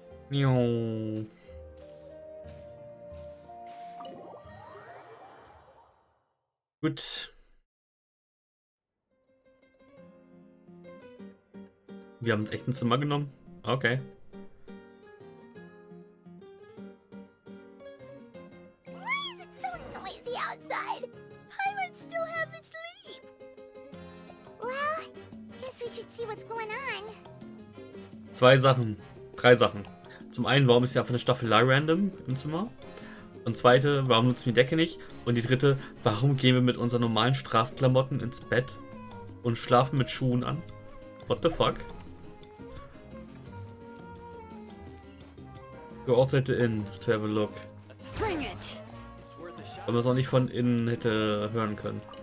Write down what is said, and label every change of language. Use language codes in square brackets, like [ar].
[de] Jo. Gut. Wir haben uns echt ein Zimmer genommen. Okay. [en] Why is it so noisy outside? I would still have asleep. Well, guess we should see what's going on. [de] Zwei Sachen. Drei Sachen. Zum einen, warum ist hier einfach eine Staffelei random im Zimmer? Und zweite, warum nutzen wir die Decke nicht? Und die dritte, warum gehen wir mit unseren normalen Straßenklamotten ins Bett und schlafen mit Schuhen an? [en] What the fuck? Go outside the inn to have a look. Bring it. [de] Weil man es auch nicht von innen hätte hören können.